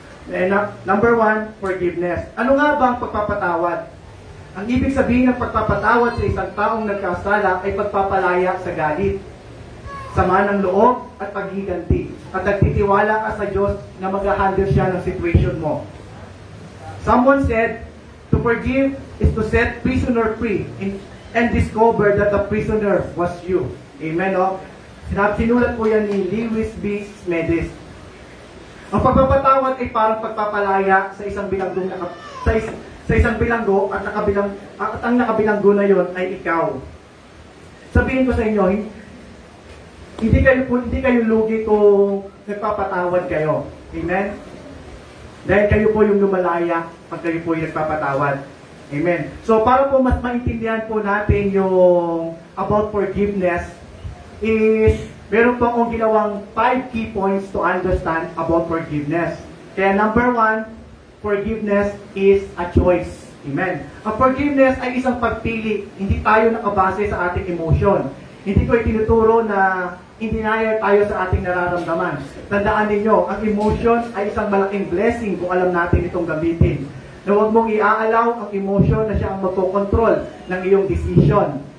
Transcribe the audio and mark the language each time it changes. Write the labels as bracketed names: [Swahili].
[English] And, number 1, forgiveness. [Filipino] Ano nga ba ang pagpapatawad? Ang ibig sabihin ng pagpapatawad sa isang taong nagkasala ay pagpapalaya sa galit, sama ng loob at paghiganti. At nagtitiwala ka sa Diyos na mag-handle siya ng situation mo. [English] Someone said, to forgive is to set prisoner free and discover that the prisoner was you. [Filipino] Amen, no? Sinulat po yan ni Lewis B. Smedis. Ang pagpapatawad ay parang pagpapalaya sa isang bilanggong sa isang bilanggo at ang nakabilanggo na yon ay ikaw. Sabihin ko sa inyo, hindi kayo lugi kung nagpapatawad kayo. Amen? Dahil kayo po yung lumalaya pag kayo po yung nagpapatawad. Amen. So, para po mas maintindihan po natin yung about forgiveness, is meron po akong ginawang [English] 5 key points to understand about forgiveness. Kaya number 1, forgiveness is a choice. Amen. [Filipino] Ang forgiveness ay isang pagpili. Hindi tayo nakabase sa ating emotion. Hindi ko itinuturo na hindi naya tayo sa ating nararamdaman. Tandaan ninyo, ang emotion ay isang malaking blessing kung alam natin itong gamitin. Na huwag mong iaalaw ang emotion na siya ang magkocontrol ng iyong decision.